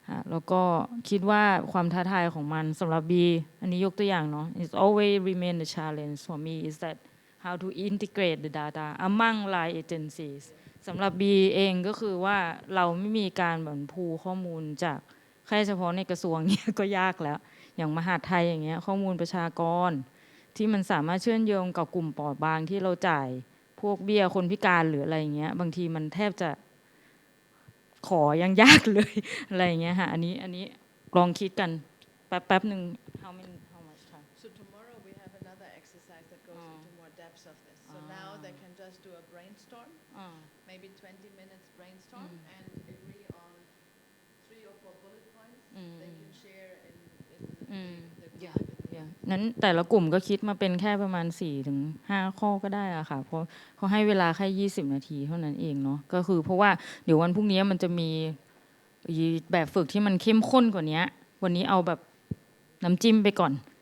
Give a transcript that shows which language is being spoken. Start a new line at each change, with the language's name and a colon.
Thai: แล้วก็คิดว่าความท้าทายของมันสำหรับ B อันนี้ยกตัวอย่างเนาะ
English: It's always remain the challenge for me is that how to integrate the data among line agencies
Thai: สำหรับ B เองก็คือว่าเราไม่มีการเหมือนพูลข้อมูลจากแค่เฉพาะในกระทรวงเนี่ยก็ยากแล้วอย่างมหาดไทยอย่างเงี้ยข้อมูลประชากร ที่มันสามารถเชื่อมโยงกับกลุ่มเปราะบางที่เราจ่ายพวกเบี้ยคนพิการหรืออะไรอย่างเงี้ยบางทีมันแทบจะขอยังยากเลยอะไรอย่างเงี้ยค่ะอันนี้ลองคิดกันแป๊บหนึ่ง
English: how much time So tomorrow we have another exercise that goes into more depth of this. So now they can just do a brainstorm, maybe 20 minutes brainstorm, and agree on 3 or 4 bullet points they can share in the group.
Thai: นั้นแต่ละกลุ่มก็คิดมาเป็นแค่ประมาณ 4-5 ข้อก็ได้อะค่ะเพราะเขาให้เวลาแค่20 นาทีเท่านั้นเองเนาะก็คือเพราะว่าเดี๋ยววันพรุ่งนี้มันจะมีแบบฝึกที่มันเข้มข้นกว่านี้วันนี้เอาแบบน้ำจิ้มไปก่อน